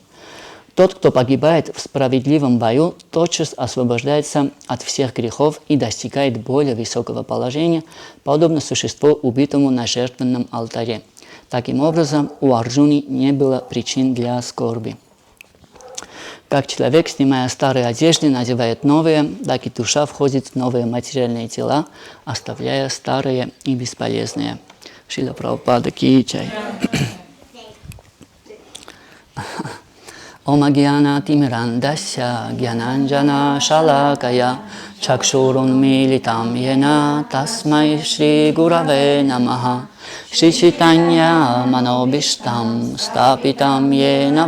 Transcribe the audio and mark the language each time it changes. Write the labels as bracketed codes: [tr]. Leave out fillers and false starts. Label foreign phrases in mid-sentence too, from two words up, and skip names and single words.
[ru] Тот, кто погибает в справедливом бою, тотчас освобождается от всех грехов и достигает более высокого положения, подобно существу, убитому на жертвенном алтаре. Таким образом, у Арджуны не было причин для скорби. Как человек, снимая старые одежды, надевает новые, так и душа входит в новые материальные тела, оставляя старые и бесполезные. [hi] श्रील प्रभुपाद की जय. [sa] ॐ ज्ञानतिमिरान्धस्य ज्ञानाञ्जन शलाकया चक्षुरुन्मीलितं येन तस्मै श्री गुरवे नमः श्री चैतन्य मनोऽभीष्टं स्थापितं येन